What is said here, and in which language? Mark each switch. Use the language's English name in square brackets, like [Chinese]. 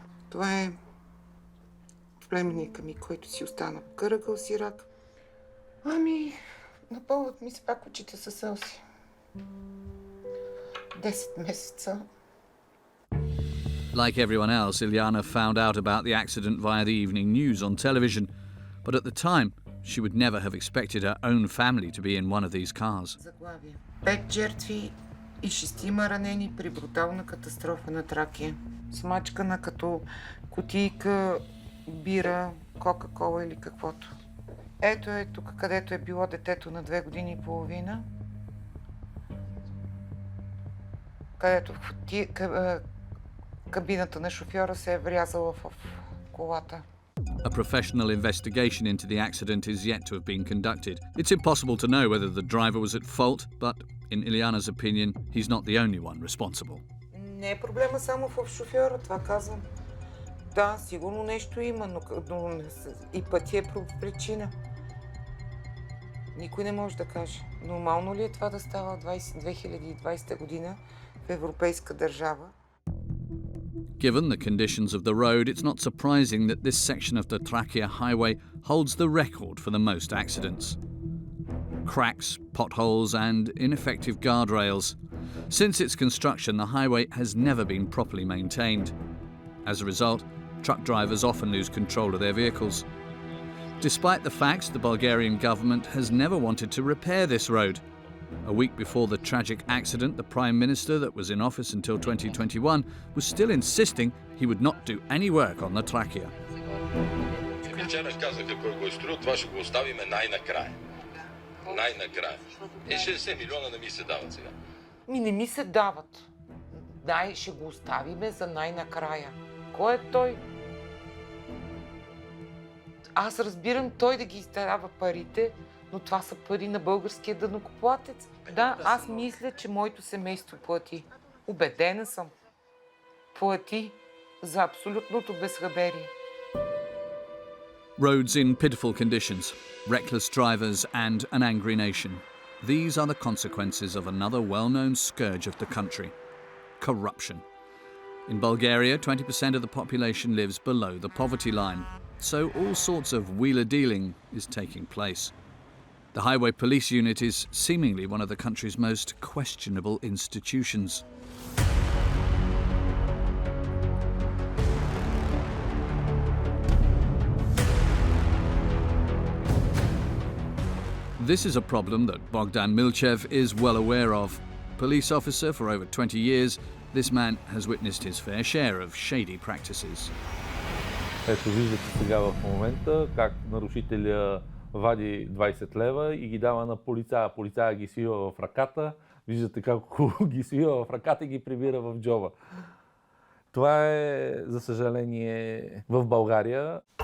[Bulgarian] Това е племенника ми, който си остана в кръгъл сирак. Ами, напълват ми се пак очите със сълзи. 10 месеца. [English] Like everyone else, Ilyana found out about the accident via the evening news on television. But at the time, she would never have expected her own family to be in one of these cars. [Bulgarian] 5 жертви и 6 ранени при брутална катастрофа на Тракия. Смачкана като кутийка, бира, кока-кола или каквото. Ето е тук, където е било детето на 2 години и половина. Където кабината на шофьора се е врязала в колата. [English] A professional investigation into the accident is yet to have been conducted. It's impossible to know whether the driver was at fault, but in Ilyana's opinion, he's not the only one responsible. [Bulgarian] Не е проблема само в шофьора, това казвам. Да, сигурно нещо има, но и пътя е причина. Никой не може да каже. Нормално ли е това да става в 2020 година в европейска държава? [English] Given the conditions of the road, it's not surprising that this section of the Trakia highway holds the record for the most accidents. Cracks, potholes and ineffective guardrails. Since its construction, the highway has never been properly maintained. As a result, truck drivers often lose control of their vehicles. Despite the facts, the Bulgarian government has never wanted to repair this road. A week before the tragic accident, the Prime Minister that was in office until 2021 was still insisting he would not do any work on the Trakia. [Bulgarian] Вчера казаха, кой го е строил, това ще го оставиме най-накрая. Най-накрая. 60 милиона не ми се дават сега. Не ми се дават. Дай, ще го оставиме за най-накрая. Кой е той? Аз разбирам той да ги изтарява парите, но това са пари на българския данъкоплатец. Да, аз мисля, че моето семейство плати. Убедена съм. Плати за абсолютното безхаберие. [English] Roads in pitiful conditions, reckless drivers and an angry nation. These are the consequences of another well-known scourge of the country: corruption. In Bulgaria, 20% of the population lives below the poverty line, so all sorts of wheeler-dealing is taking place. The Highway Police Unit is seemingly one of the country's most questionable institutions. This is a problem that Bogdan Milchev is well aware of. Police officer for over 20 years, this man has witnessed his fair share of shady practices. [Bulgarian] Ето виждате сега в момента как нарушителя вади 20 лева и ги дава на полицая. Полицая ги свива в ръката. Виждате как ги свива в ръката и ги прибира в джоба. Това е, за съжаление, в България.